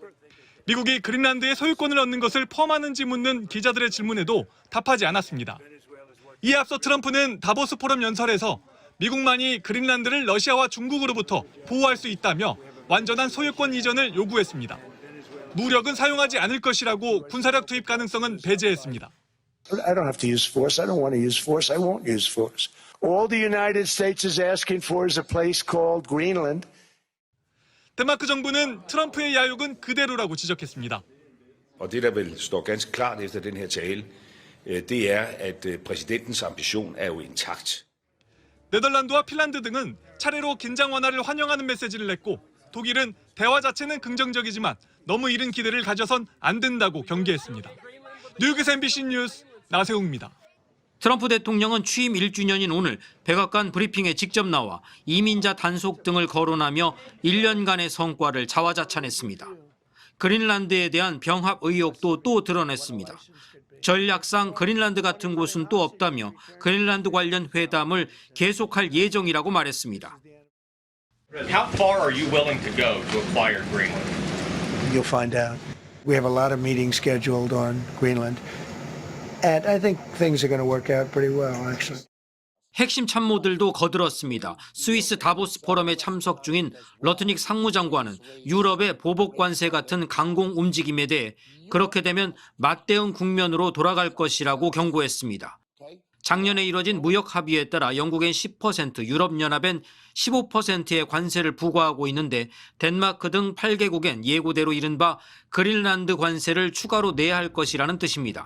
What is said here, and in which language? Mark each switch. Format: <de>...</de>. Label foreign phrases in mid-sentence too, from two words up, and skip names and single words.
<ko>미국이 그린란드의 소유권을 얻는 것을 포함하는지 묻는 기자들의 질문에도 답하지 않았습니다. 이에 앞서 트럼프는 다보스 포럼 연설에서 미국만이 그린란드를 러시아와 중국으로부터 보호할 수 있다며 완전한 소유권 이전을 요구했습니다. 무력은 사용하지 않을 것이라고 군사력 투입 가능성은 배제했습니다.</ko> <en>I don't have to use force. I don't want to use force. I won't use force. All the United States is asking for is a place called Greenland.</en> <ko>덴마크 정부는 트럼프의 야욕은 그대로라고 지적했습니다.</ko> <da>Og det der vel står ganske klart efter den her tale, det er at præsidentens ambition er jo intakt.</da> <ko>네덜란드와 핀란드 등은 차례로 긴장 완화를 환영하는 메시지를 냈고 독일은 대화 자체는 긍정적이지만 너무 이른 기대를 가져선 안 된다고 경계했습니다. 뉴욕에서 MBC 뉴스 나세웅입니다. 트럼프 대통령은 취임 1주년인 오늘 백악관 브리핑에 직접 나와 이민자 단속 등을 거론하며 1년간의 성과를 자화자찬했습니다. 그린란드에 대한 병합 의혹도 또 드러냈습니다. 전략상 그린란드 같은 곳은 또 없다며 그린란드 관련 회담을 계속할 예정이라고 말했습니다.</ko> <en>How far are you willing to go to acquire Greenland? You'll find out. We have a lot of meetings scheduled on Greenland. And I think things are going to work out pretty well, actually.</en> <ko>핵심 참모들도 거들었습니다. 스위스 다보스 포럼에 참석 중인 러트닉 상무장관은 유럽의 보복 관세 같은 강공 움직임에 대해 그렇게 되면 맞대응 국면으로 돌아갈 것이라고 경고했습니다. 작년에 이뤄진 무역 합의에 따라 영국엔 10%, 유럽연합엔 15%의 관세를 부과하고 있는데 덴마크 등 8개국엔 예고대로 이른바 그린란드 관세를 추가로 내야 할 것이라는 뜻입니다.</ko>